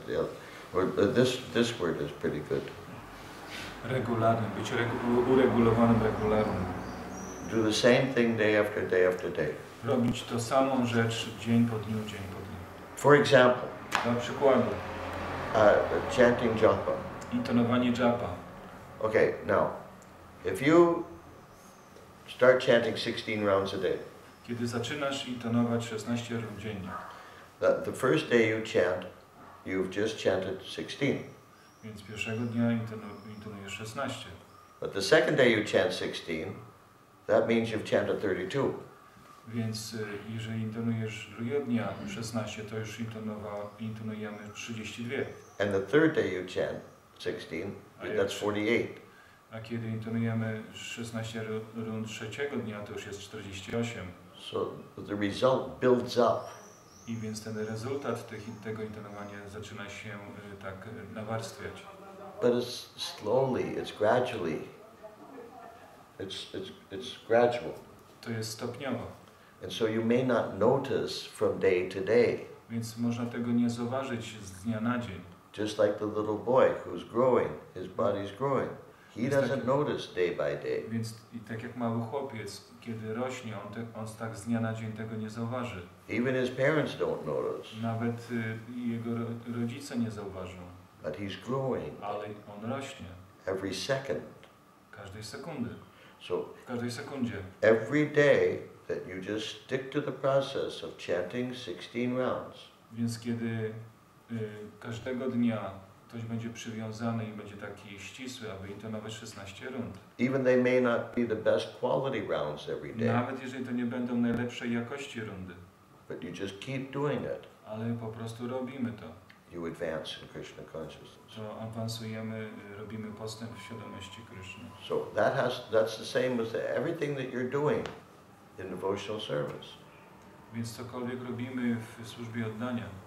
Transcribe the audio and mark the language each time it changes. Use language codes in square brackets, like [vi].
[en] Yeah, or this word is pretty good. [pl] Regularnym, być uregulowanym, regularnym. [en] Do the same thing day after day after day. [pl] Robić to samą rzecz dzień po dniu, dzień po dniu. [en] For example, [pl] Dla przykładu, [en] chanting japa. [pl] intonowanie japa. [en] Okay, now, if you start chanting 16 rounds a day, [pl] Kiedy zaczynasz intonować 16 rund dziennie, [en] the first day you chant, you've just chanted 16. [pl] więc pierwszego dnia intonujesz 16. [en] But the second day you chant 16, that means you've chanted 32. [pl] Więc jeżeli intonujesz drugiego dnia 16, to już intonujemy 32. [en] And the third day you chant 16, that's 48. [pl] A kiedy intonujemy 16 rund trzeciego dnia, to już jest 48. [en] So the result builds up. [pl] I więc ten rezultat tego intonowania zaczyna się tak nawarstwiać. [en] But it's slowly, it's gradually. It's gradual. [pl] To jest stopniowo. [en] And so you may not notice from day to day. [pl] Więc można tego nie zauważyć z dnia na dzień. [en] Just like the little boy who's growing, his body's growing. He doesn't notice day by day. [pl] Więc i tak jak mały chłopiec, kiedy rośnie, on tak z dnia na dzień tego nie zauważy. [en] Even his parents don't notice. [pl] Nawet jego rodzice nie zauważą. [en] But he's growing. [pl] Ale on rośnie. [en] Every second. [pl] Każdej sekundy. [en] So [pl] W każdej sekundzie. [en] every day that you just stick to the process of chanting 16 rounds. [pl] Więc kiedy każdego dnia ktoś będzie przywiązany i będzie taki ścisły, aby intonować 16 rund. [en] Even they may not be the best quality rounds every day. [pl] Nawet jeżeli to nie będą najlepszej jakości rundy. [en] But you just keep doing it. [pl] Ale po prostu robimy to. [en] You advance in Krishna consciousness. [pl] To awansujemy, robimy postęp w świadomości Kryszny. [en] So that's the same as everything that you're doing in devotional service. [pl] Więc cokolwiek robimy w służbie oddania.